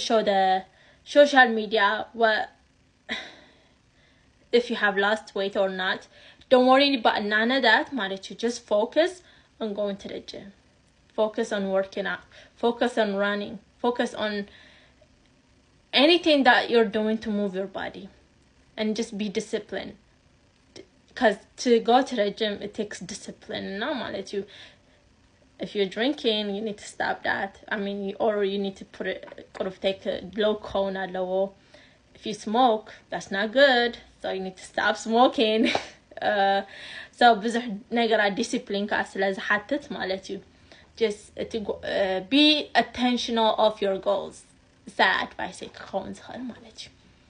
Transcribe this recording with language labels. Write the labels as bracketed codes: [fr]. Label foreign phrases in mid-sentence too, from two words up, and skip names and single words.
[en] show the social media what if you have lost weight or not don't worry about none of that مالتيو just focus on going to the gym focus on working out focus on running focus on anything that you're doing to move your body and just be disciplined because to go to the gym it takes discipline no مالتيو if you're drinking, you need to stop that. I mean, or you need to take a glaucoma low. If you smoke, that's not good, so you need to stop smoking. So [ti] ብዙሕ ነገራት ዲሲፕሊን ካ ስለዝሓትት ማለት እዩ [en] just to be attentional of your goals. That advice [ti] ክኸውን ዝኽእል ማለት እዩ